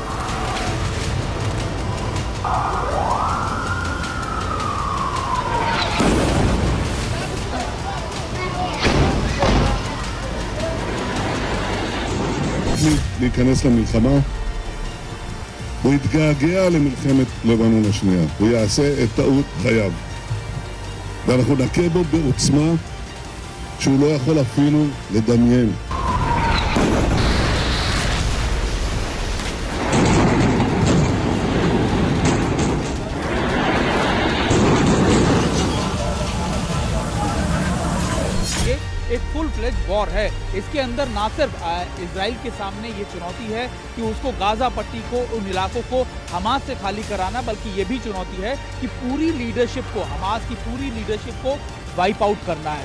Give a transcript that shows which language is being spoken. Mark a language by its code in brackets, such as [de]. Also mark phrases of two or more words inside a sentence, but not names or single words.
[he] להיכנס למלחמה, הוא יתגעגע למלחמת לבנון השנייה, הוא יעשה את טעות חייו, ואנחנו נכה בו בעוצמה שהוא לא יכול אפילו לדמיין. [hi] एक [en] full fledge war [hi] है। इसके अंदर ना सिर्फ इजराइल के सामने ये चुनौती है कि उसको गाजा पट्टी को, उन इलाकों को हमास से खाली कराना, बल्कि ये भी चुनौती है कि पूरी लीडरशिप को, हमास की पूरी लीडरशिप को [en] wipe out [hi] करना है।